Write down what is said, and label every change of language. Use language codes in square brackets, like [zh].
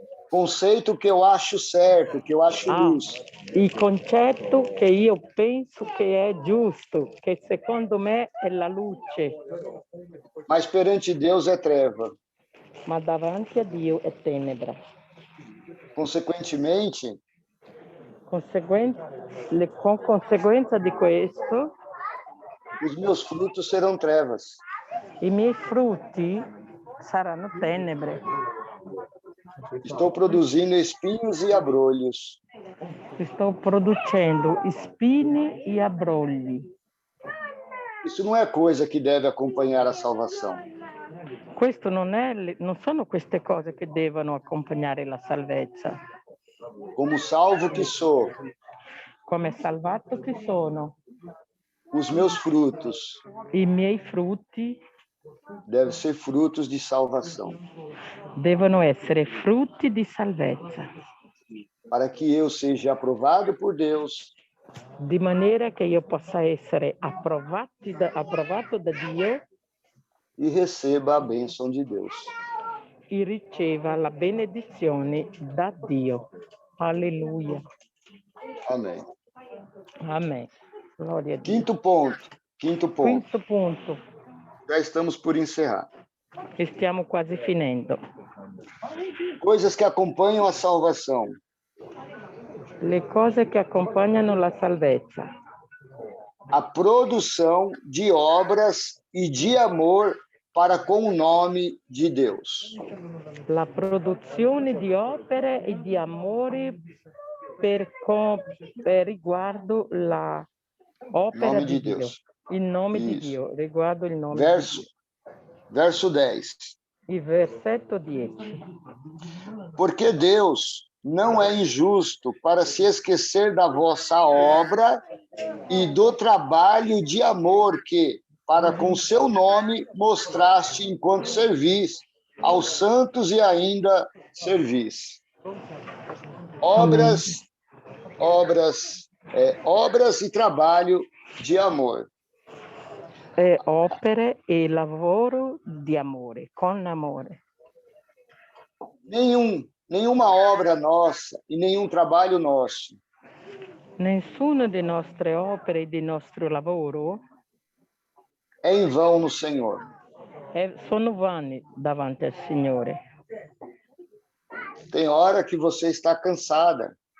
[pt] Conceito que eu acho certo, que eu acho luz. [it] Il concetto che io penso che è giusto, che secondo me è la luce. [pt] Mas perante Deus é treva. [it] Ma davanti a Dio è tenebra. [pt] Consequentemente, [it] con conseguenza di questo, [pt] os meus frutos serão trevas. [it] i miei frutti saranno tenebre. [pt] Estou produzindo espinhos e abrolhos. [it] Sto producendo spine e abbrogli. [pt] Isso não é coisa que deve acompanhar a salvação. [it] questo non sono queste cose che devono accompagnare la salvezza. [pt] Como salvo que sou, [it] Come salvato che sono, [pt] os meus frutos [it] i miei frutti [pt] devem ser frutos de salvação, [it] devono essere frutti di salvezza, [pt] para que eu seja aprovado por Deus [it] di maniera che io possa essere approvato da Dio [pt] e receba a bênção de Deus. [it] e riceva la benedizione da Dio. Alleluia. [pt] Amém. [it] Amen. Gloria a Dio. [pt] Quinto ponto. [it] Quinto punto. [pt] Já estamos por encerrar. [it] E stiamo quasi finendo. [pt] Coisas que acompanham a salvação. [it] Le cose che accompagnano la salvezza. [pt] A produção de obras e de amor para com o nome de Deus. [it] La produzione di opere e di amore per riguardo la opera [pt] Nome [it] di Dio. [pt] Deus. [it] Il nome di [pt] Isso. [it] Dio, riguardo il nome [pt] Verso, [it] di [pt] verso 10. [it] Dio. Il versetto 10. [pt] Porque Deus não é injusto para se esquecer da vossa obra e do trabalho de amor que, para com seu nome, mostraste enquanto servis aos santos e ainda servis. Obras e trabalho de amor. [it] Opere e lavoro di amore, con amore. [pt] Nenhuma obra nossa e nenhum trabalho nosso [it] Nessuna delle nostre opere e del nostro lavoro [pt] é em vão no Senhor. [it] sono vani davanti al Signore. [pt] Tem hora que você está cansada,